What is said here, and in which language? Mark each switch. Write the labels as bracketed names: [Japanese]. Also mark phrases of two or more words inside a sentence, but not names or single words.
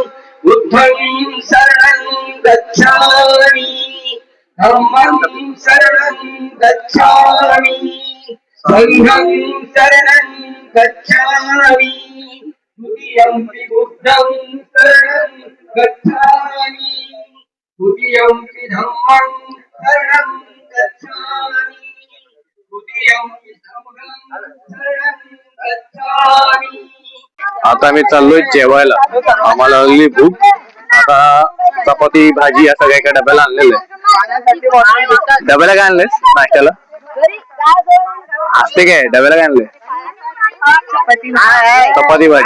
[Pali] बुद्धं शरणं गच्छामि धम्मं शरणं गच्छामि संघं शरणं गच्छामि द्वितीयंपि बुद्धं शरणं गच्छामि द्वितीयंपि धम्मं शरणं गच्छामि द्वितीयंपि संघं शरणं गच्छामि. [Marathi] आता आम्ही चाललोय जेवायला. आम्हाला लागली भूक. आता चपाती भाजी असं काही काय डब्याला आणलेलं आहे. डब्याला काय आणलंय नाश्त्याला असते काय डब्याला काय आणलंय चपाती भाजी.